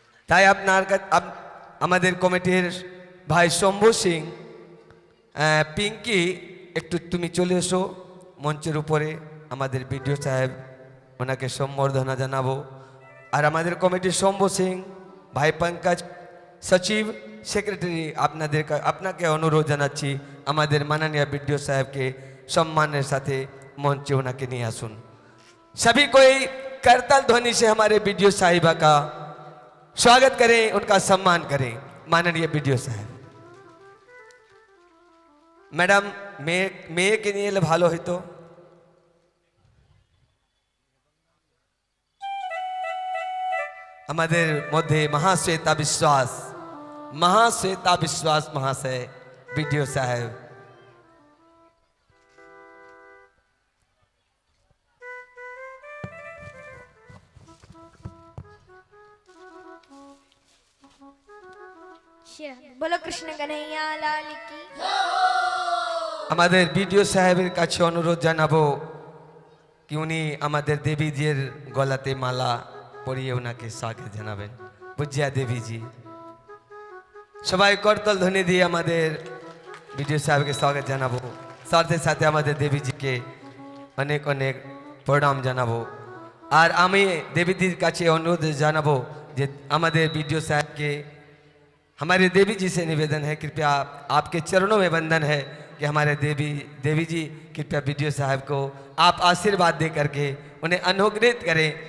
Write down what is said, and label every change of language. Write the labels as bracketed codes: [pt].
[bn] তাই আমাদের কমিটির ভাই শম্ভু সিং, পিঙ্কি একটু তুমি চলে এসো মঞ্চের উপরে, আমাদের বিডিও সাহেব ওনাকে সম্বর্ধনা জানাবো। আর আমাদের কমিটির শম্ভু সিং ভাই, পঙ্কজ সচিব, সেক্রেটারি, আপনাকে অনুরোধ জানাচ্ছি আমাদের মাননীয় বিডিও সাহেবকে সম্মানের সাথে মঞ্চে ওনাকে নিয়ে আসুন। [hi] सभी कोई करताल ध्वनि से हमारे बीडीओ साहिबा का स्वागत करें, उनका सम्मान करें। माननीय बीडीओ साहब, मैडम [bn] মেয়ে কে নিয়ে এলে ভালো হতো। আমাদের মধ্যে মহাশ্বেতা বিশ্বাস মহাশয় बीडीओ साहब। [hi] बोलो कृष्ण कन्हैया लाल की। [bn] আমাদের বিডিও সাহেবের কাছে অনুরোধ জানাবো কি উনি আমাদের দেবীজির গলাতে মালা পরিয়ে ওনাকে স্বাগত জানাবেন। পূজ্যা দেবীজি, সবাই করতাল ধ্বনি দিয়ে আমাদের বিডিও সাহেবকে স্বাগত জানাবো, সাথে সাথে আমাদের দেবীজিকে অনেক অনেক প্রণাম জানাবো। আর আমি দেবীজির কাছে অনুরোধ জানাবো যে আমাদের বিডিও সাহেবকে, [hi] हमारे देवी जी से निवेदन है, कृपया आपके चरणों में वंदन है कि हमारे देवी जी कृपया बीडीओ साहब को आप आशीर्वाद दे करके उन्हें अनुग्रहित करें।